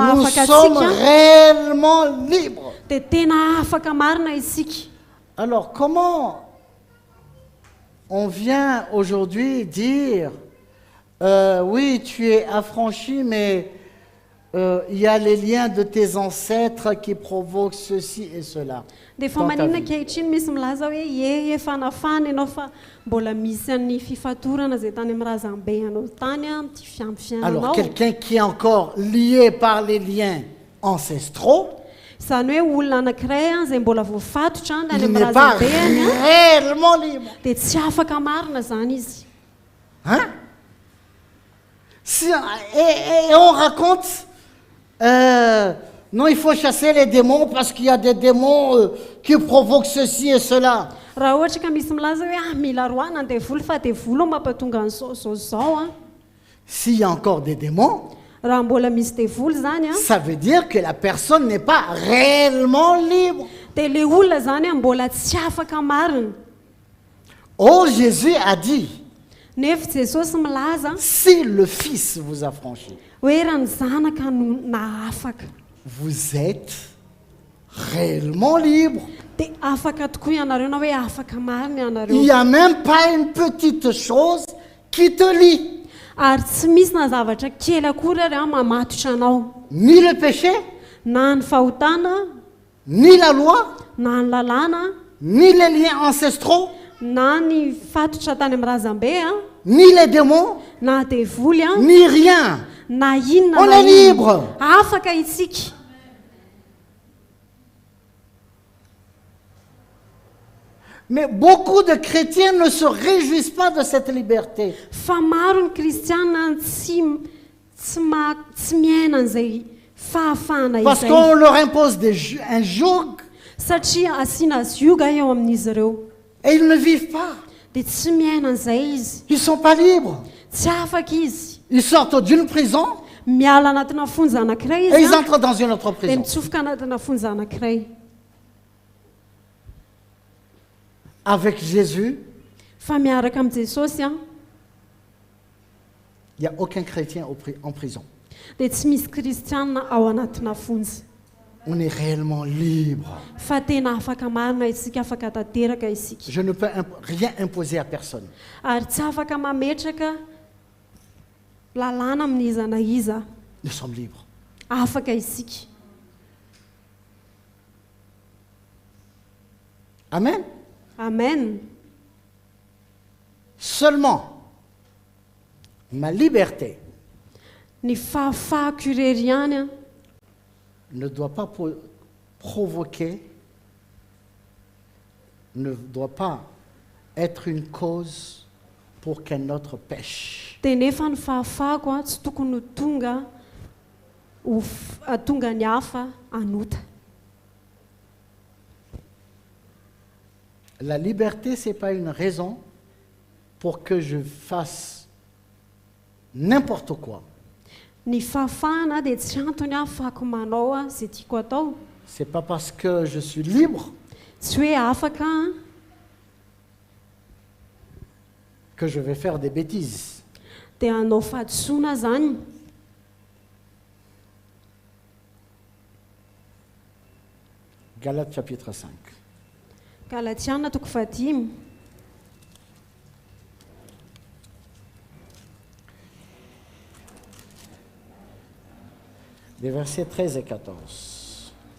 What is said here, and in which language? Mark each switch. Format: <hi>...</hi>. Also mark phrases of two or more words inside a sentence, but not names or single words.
<fr>nous</fr> <mg>naafaka</mg> <fr>sommes</fr> <mg>atsika</mg> <fr>réellement libres.</fr> <mg>dia tena afaka marina isika.</mg> <fr>Alors, comment on vient aujourd'hui dire oui, tu es affranchi, mais il y a les liens de tes ancêtres qui provoquent ceci et cela.</fr> <mg>Dia efa</mg> <fr>dans ta</fr> <mg>maninona</mg> <fr>vie.</fr> <mg>ankehitriny misy milaza hoe efa nafana ianao fa mbola misy an'ny fifatorana izay tany amin'ny razambe anao tany ty</mg> <fr>Alors,</fr> <mg>fiampiananao.</mg> <fr>quelqu'un qui est encore lié par les liens ancestraux,</fr> <mg>Izany hoe olona anankiray izay mbola voafatotra any</mg> <fr>il</fr> <mg>amin'ny</mg> <fr>n'est pas</fr> <mg>razambeany</mg> <fr>réellement libre.</fr> <mg>dia tsy afaka marina zany izy. Hein?</mg> <fr>Et on raconte, non, il faut chasser les démons parce qu'il y a des démons qui provoquent ceci et cela.</fr> <mg>Raha ohatra ka misy milaza hoe mila roana ny devoly fa devoly mampatonga an'izao.</mg> <fr>S'il y a encore des démons,</fr> <mg>Raha mbola misy devoly zany</mg> <fr>ça veut dire que la personne n'est pas réellement libre.</fr> <mg>dia le olona zany mbola tsy afaka marina.</mg> <fr>Oh, Jésus a dit,</fr> <mg>Nefa Jesosy milaza</mg> <fr>si le Fils vous a franchi,</fr> <mg>hoe raha ny zanaka no naafaka</mg> <fr>vous êtes réellement libre.</fr> <mg>dia afaka tokoa ianareo na hoe afaka marina</mg> <fr>Il</fr> <mg>ianareo.</mg> <fr>n'y a même pas une petite chose qui te lie.</fr> <mg>Ary tsy misy na zavatra kely akory ary mamatotra anao,</mg> <fr>Ni le péché,</fr> <mg>na ny fahotana,</mg> <fr>ni la loi,</fr> <mg>na ny lalàna,</mg> <fr>ni les liens ancestraux,</fr> <mg>na ny fatotra tany amin'ny razambe</mg> <fr>ni les démons,</fr> <mg>na devoly</mg> <fr>ni rien.</fr> <mg>na inona</mg> <fr>On</fr> <mg>na</mg> <fr>est</fr> <mg>inona.</mg> <fr>libre.</fr> <mg>Afaka isika.</mg> <fr>Mais beaucoup de chrétiens ne se réjouissent pas de cette liberté.</fr> <mg>Fa maro ny kristiana tsy miaina an'izay fahafahana</mg> <fr>Parce</fr> <mg>izay</mg> <fr>qu'on leur impose un joug</fr> <mg>satria asiana zioga eo amin'izy ireo</mg> <fr>et ils ne vivent pas.</fr> <mg>dia tsy miaina an'izay izy,</mg> <fr>Ils ne sont pas libres.</fr> <mg>tsy afaka izy.</mg> <fr>Ils sortent d'une prison</fr> <mg>Miala anatina fonja anankiray</mg> <fr>et ils</fr> <mg>izy</mg> <fr>entrent dans une autre</fr> <mg>dia</mg> <fr>prison.</fr> <mg>mitsofoka anatina fonja anankiray.</mg> <fr>Avec Jésus,</fr> <mg>Fa miaraka amin'ny Jesosy</mg> <fr>il n'y a aucun chrétien en prison.</fr> <mg>dia tsy misy kristiana ao anatina fonja.</mg> <fr>On est réellement libre.</fr> <mg>Fa tena afaka marina isika, afaka tanteraka isika.</mg> <fr>Je ne peux rien imposer à personne.</fr> <mg>Ary tsy afaka mametraka lalàna amin'ny iza na iza.</mg> <fr>Nous sommes libres.</fr> <mg>Afaka isika. Amen. Amen.</mg> <fr>Seulement, ma liberté</fr> <mg>Ny fahafahako irery ihany</mg> <fr>ne doit pas provoquer, ne doit pas être une cause pour qu'un autre pêche.</fr> <mg>dia nefa ny fahafahako tsy tokony ho tonga tonga ny hafa anota.</mg> <fr>La liberté, ce n'est pas une raison pour que je fasse n'importe quoi.</fr> <mg>Ny fahafahana dia tsy antony afaka manao izay tiako atao.</mg> <fr>Ce n'est pas parce que je suis libre</fr> <mg>Tsy hoe afaka</mg> <fr>que je vais faire des bêtises.</fr> <mg>dia hanao fahadisoana zany.</mg> <fr>Galates chapitre 5.</fr> <mg>Galatiana 5.</mg> <fr>Les versets 13 et 14.</fr>